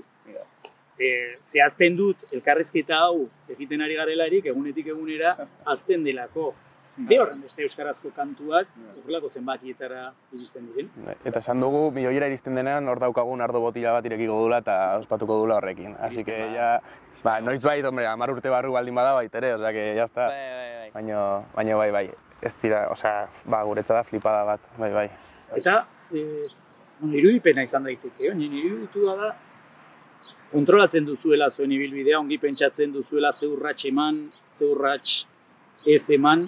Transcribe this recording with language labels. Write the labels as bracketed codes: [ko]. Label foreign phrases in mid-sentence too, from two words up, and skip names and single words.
[eu] Zehazten dut, elkarrizketa hau egiten ari garelarik, egunetik egunera, azten delako. Ze horren beste euskarazko kantuak, horrelako zenbakietara iristen diren. Eta esan dugu, milioira iristen denean, hor daukagun ardo botila bat irekiko dula eta ospatuko dula horrekin. [es] Así que ya, [eu] noiz bait, hombre, 10 urte barru baldin bada baitere, [es] osea que ya está. [eu] Baina bai, ez dira, osea, guretzat da flipada bat, bai. Eta, irudipena izan daiteke, baina iruditu da, kontrolatzen duzuela zuen ibilbidea, ongi pentsatzen duzuela ze urrats eman, ze urrats ez eman.